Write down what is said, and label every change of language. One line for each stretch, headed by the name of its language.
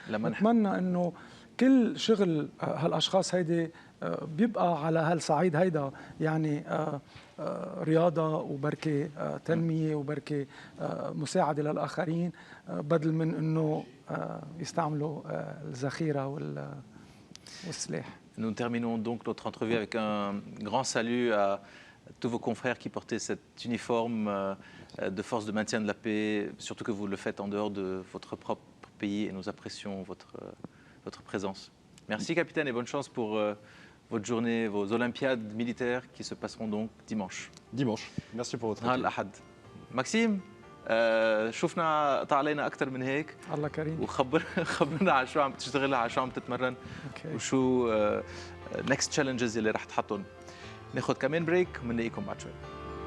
Arabic: بتمنى إنه كل شغل هالأشخاص هيدي بيبقى على هالصعيد هيدا، يعني رياضة وبركي تنمية وبركي مساعدة للآخرين، بدل من إنه يستعملوا الذخيرة والسلاح.
French: Nous terminons donc notre entrevue avec un grand salut à tous vos confrères qui portaient cet uniforme de force de maintien de la paix, surtout que vous le faites en dehors de votre propre pays, et nous apprécions votre présence. Merci capitaine et bonne chance pour votre journée, vos Olympiades militaires qui se passeront donc dimanche. Dimanche. Merci pour votre
Arabic: نهار الأحد. ماكسيم، شفنا قطع علينا أكثر من هيك. الله كريم. خبرنا على شو عم تشتغل، على شو عم تتمرن، وشو
English: next challenges
Arabic: اللي رح تحطهم. ناخذ كمان بريك وبنلاقيكم بعد شوي.